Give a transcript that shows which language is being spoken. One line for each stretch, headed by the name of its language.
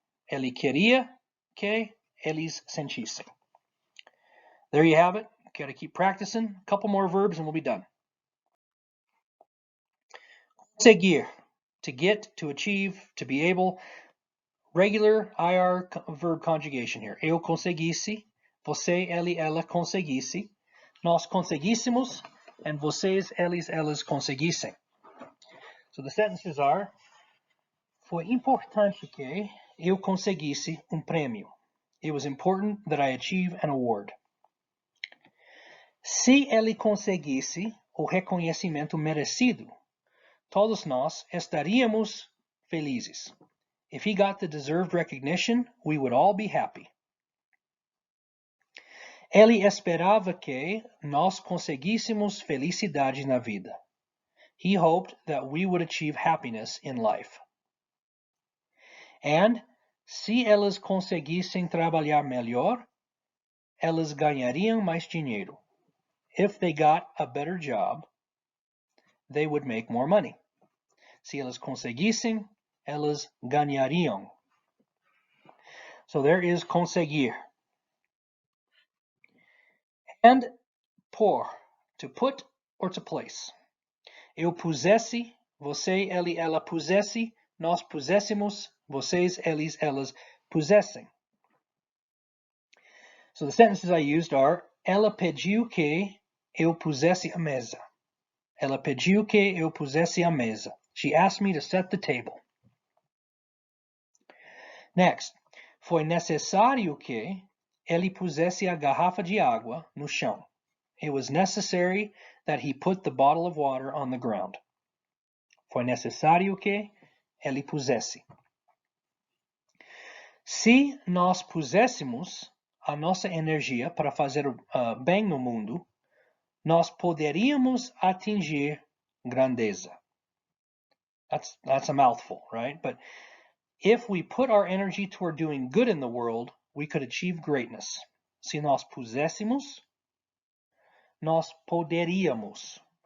Portuguese: Ele queria que eles sentissem.
English: There you have it. Got to keep practicing. A couple more verbs and we'll be done. Conseguir, to get, to achieve, to be able. Regular IR verb conjugation here.
Portuguese: Eu conseguisse, você, ele, ela conseguisse, nós conseguíssemos, and vocês, eles, elas conseguissem.
English: So the sentences are:
Portuguese: foi importante que eu conseguisse prêmio.
English: It was important that I achieve an award.
Portuguese: Se ele conseguisse o reconhecimento merecido, todos nós estaríamos felizes.
English: If he got the deserved recognition, we would all be happy.
Portuguese: Ele esperava que nós conseguíssemos felicidade na vida.
English: He hoped that we would achieve happiness in life.
Portuguese: And se elas conseguissem trabalhar melhor, elas ganhariam mais dinheiro.
English: If they got a better job, they would make more money.
Portuguese: Se elas conseguissem, elas ganhariam.
English: So there is conseguir. And por, to put or to place.
Portuguese: Eu pusesse, você, ele, ela pusesse, nós puséssemos, vocês, eles, elas pusessem.
English: So the sentences I used are:
Portuguese: ela pediu que eu pusesse a mesa. Ela pediu que eu pusesse a mesa.
English: She asked me to set the table.
Portuguese: Next, foi necessário que ele pusesse a garrafa de água no chão.
English: It was necessary that he put the bottle of water on the ground. Foi necessário que ele pusesse.
Portuguese: Se nós puséssemos a nossa energia para fazer bem no mundo, nós poderíamos atingir grandeza.
English: That's a mouthful, right? But if we put our energy toward doing good in the world, we could achieve greatness.
Portuguese: Se nós puséssemos, nós poderíamos.